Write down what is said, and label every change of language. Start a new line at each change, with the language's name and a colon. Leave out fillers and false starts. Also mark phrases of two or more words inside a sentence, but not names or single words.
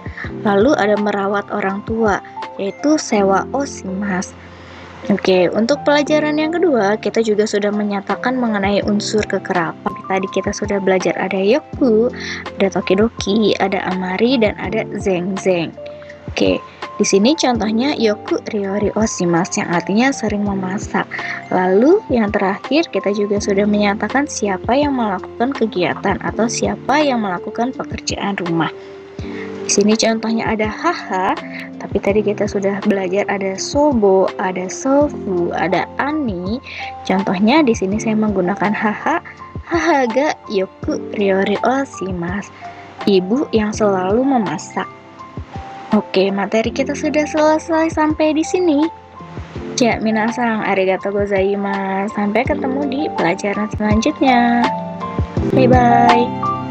Indonesian: Lalu ada merawat orang tua, yaitu
Japanese: 世話をします.
Indonesian: Oke, untuk pelajaran yang kedua, kita juga sudah menyatakan mengenai unsur kekerapan. Tadi kita sudah belajar ada yoku, ada tokidoki, ada amari, dan ada zeng-zeng. Oke, di sini contohnya
Japanese: よく料理をします
Indonesian: yang artinya sering memasak. Lalu yang terakhir kita juga sudah menyatakan siapa yang melakukan kegiatan atau siapa yang melakukan pekerjaan rumah. Di sini contohnya ada haha, tapi tadi kita sudah belajar ada sobo, ada sofu, ada ani. Contohnya di sini saya menggunakan
Japanese: 母がよく料理をします.
Indonesian: Ibu yang selalu memasak. Oke, materi kita sudah selesai sampai di sini. Ya,
Japanese: 皆さんありがとうございます.
Indonesian: Sampai ketemu di pelajaran selanjutnya.
English: Bye bye.